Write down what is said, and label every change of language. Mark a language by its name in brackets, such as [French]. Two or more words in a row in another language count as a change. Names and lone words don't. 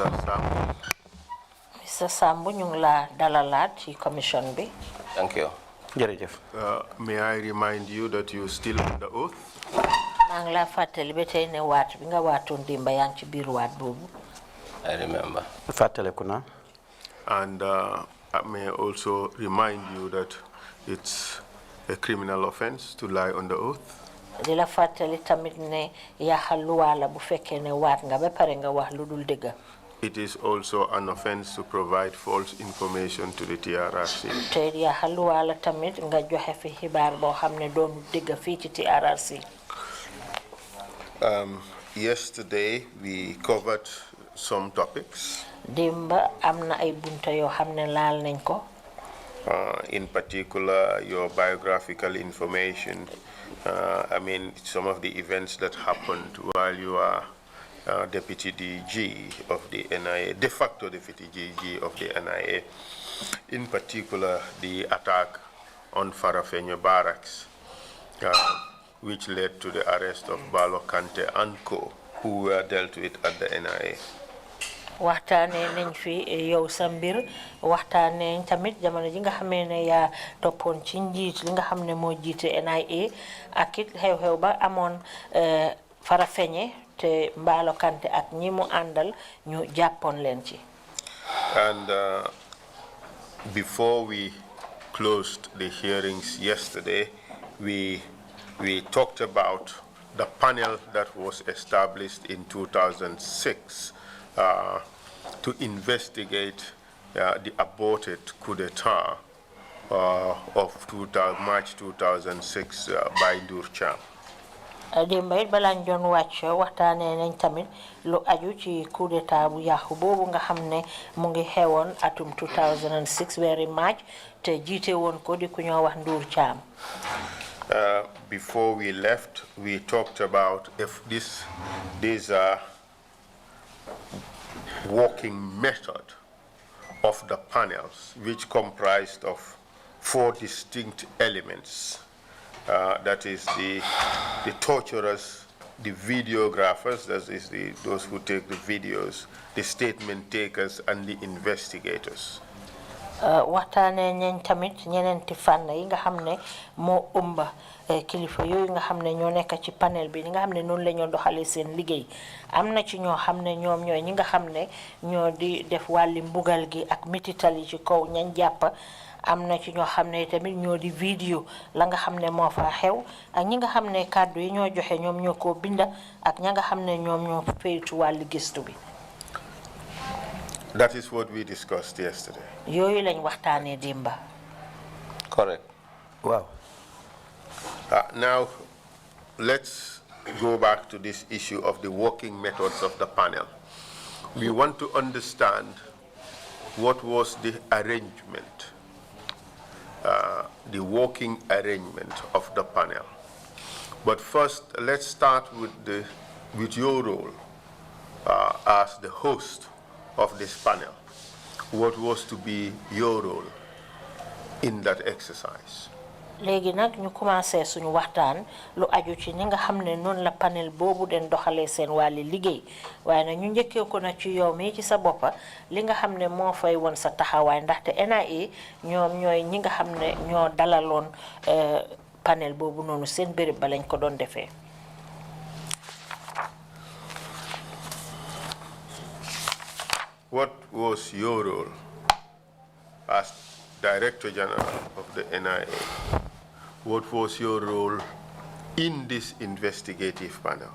[Wolof] Sambu. Mr. Sambu, ñu ngi la dalalaat ci commission bi. [English] Thank you. Jërëjëf. May I remind you that you're still on the oath? [Wolof] maa ngi la fàttali ba tey ne waat bi nga waatoon démb yaa ngi ci biir waat boobu. [English] I remember. [Wolof] Fàttaliku na. [English] And I may also remind you that it's a criminal offense to lie on the oath. [Wolof] di la fàttali tamit ne yaaxal luwaa la bu fekkee ne waat nga ba pare nga wax lu dul dëgg. [English] It is also an offense to provide false information to the TRRC. [Wolof] te yaaxal luwaa la tamit nga joxe fi xibaar boo xam ne doonu dëgg fii ci TRRC. [English] Yesterday we covered some topics. [Wolof] Dimba am na ay bunta yoo xam ne laal nañ ko. [English] In particular, your biographical information. I mean, some of the events that happened while you are Deputy DG of the NIA, [Latin] de facto [English] Deputy DG of the NIA. In particular, the attack on Farafenyo Barracks, which led to the arrest of Balo Kante and co, who were dealt with at the NIA. [Wolof] waxtaanee nañ fi yow sa mbir waxtaanee tamit jamono ji nga xamee ne yaa toppoon ci njiit li nga xam ne moo jiite NIA ak it xew-xew ba amoon Farafenni te Mballo Kante ak ñi mu àndal ñu jàppoon leen ci. [English] And before we closed the hearings yesterday, we talked about the panel that was established in 2006 to investigate the aborted coup d'etat of March 2006 by Trrc. [Wolof] Démba it balaa ñu doon wàcc waxtaanee nañ tamit lu aju ci [French] coup d'état [Wolof] bu yàqu boobu nga xam ne mu ngi xewoon atum 2006 weeri March te jiite woon ko di ku ñoo wax Trrc. [English] Before we left, we talked about if this working method of the panels, which comprised of 4 distinct elements. That is the torturers, the videographers, that is those who take the videos, the statement takers, and the investigators. [Wolof] Waxtaanee nañ tamit ñeneenti fànn yi nga xam ne moo ëmba kilifa yooyu nga xam ne ñoo nekk ci panel bi nga xam ne noonu la ñoo doxalee seen liggéey am na ci ñoo xam ne ñoom ñooy ñi nga xam ne ñoo di def wàlli mbugal gi ak mitital yi ci kaw ñañ jàpp am na ci ñoo xam ne tamit ñoo di vidéo la nga xam ne moo fa xew ak ñi nga xam ne kàddu yi ñoo joxe ñoom ñoo ko binda ak ña nga xam ne ñoom ñoo féetu wàlli gëstu bi. [English] That is what we discussed yesterday. [Wolof] Yooyu lañ waxtaanee démba. [English] Correct. Wow. Now, let's go back to this issue of the working methods of the panel. We want to understand what was the arrangement, the working arrangement of the panel. But first, let's start with your role as the host of this panel. What was to be your role in that exercise? [Wolof] Léegi nag ñu commencé suñu waxtaan lu aju ci ñi nga xam ne noonu la panel boobu den doxalee seen wàlli liggéey waaye nag ñu njëkkee ko nag ci yow mi ci sa boppa li nga xam ne moo fay woon sa taxawaay ndaxte NIA ñoom ñooy ñi nga xam ne ñoo dalaloon panel boobu noonu seen béréb ba lañ ko doon defee. [English] What was your role as Director General of the NIA? What was your role in this investigative panel?